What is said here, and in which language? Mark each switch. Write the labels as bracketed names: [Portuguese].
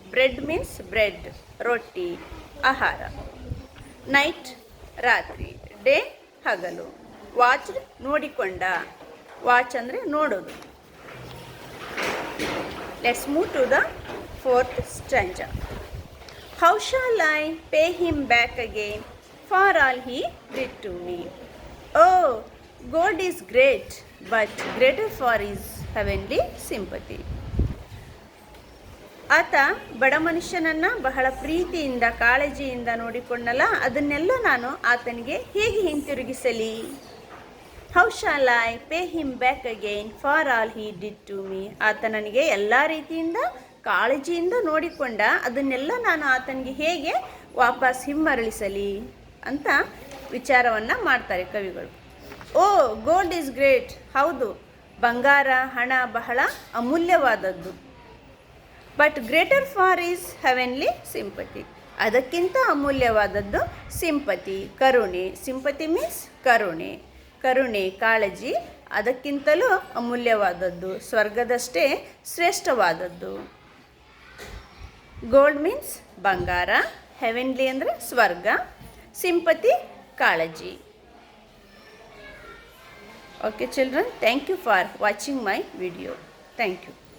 [Kannada] Bread means bread, ರೊಟ್ಟಿ, ಆಹಾರ. Night ರಾತ್ರಿ, ಡೇ ಹಗಲು. ವಾಚ್ಡ್ ನೋಡಿಕೊಂಡ, ವಾಚ್ ಅಂದರೆ ನೋಡೋದು. [English] Let's move to the fourth stanza. How shall I pay him back again for all he did to me. O God is great, but greater for his heavenly sympathy. [Kannada] ಆತ ಬಡ ಮನುಷ್ಯನನ್ನು ಬಹಳ ಪ್ರೀತಿಯಿಂದ ಕಾಳಜಿಯಿಂದ ನೋಡಿಕೊಂಡಲ್ಲ, ಅದನ್ನೆಲ್ಲ ನಾನು ಆತನಿಗೆ ಹೇಗೆ ಹಿಂತಿರುಗಿಸಲಿ. [English] How shall I pay him back again for all he did to me. [Kannada] ಆತ ನನಗೆ ಎಲ್ಲ ರೀತಿಯಿಂದ ಕಾಳಜಿಯಿಂದ ನೋಡಿಕೊಂಡ, ಅದನ್ನೆಲ್ಲ ನಾನು ಆತನಿಗೆ ಹೇಗೆ ವಾಪಸ್ ಹಿಮ್ಮರಳಿಸಲಿ ಅಂತ ವಿಚಾರವನ್ನು ಮಾಡ್ತಾರೆ ಕವಿಗಳು. [English] O gold is great, [Kannada] ಹೌದು ಬಂಗಾರ ಹಣ ಬಹಳ ಅಮೂಲ್ಯವಾದದ್ದು. [English] but greater for is heavenly sympathy, [Kannada] ಅದಕ್ಕಿಂತ ಅಮೂಲ್ಯವಾದದ್ದು ಸಿಂಪತಿ, ಕರುಣೆ. ಸಿಂಪತಿ ಮೀನ್ಸ್ ಕರುಣೆ, ಕರುಣೆ ಕಾಳಜಿ ಅದಕ್ಕಿಂತಲೂ ಅಮೂಲ್ಯವಾದದ್ದು, ಸ್ವರ್ಗದಷ್ಟೇ ಶ್ರೇಷ್ಠವಾದದ್ದು. ಗೋಲ್ಡ್ ಮೀನ್ಸ್ ಬಂಗಾರ, ಹೆವೆನ್ಲಿ ಅಂದರೆ ಸ್ವರ್ಗ, ಸಿಂಪತಿ ಕಾಳಜಿ. [English] Okay children, thank you for watching my video. Thank you.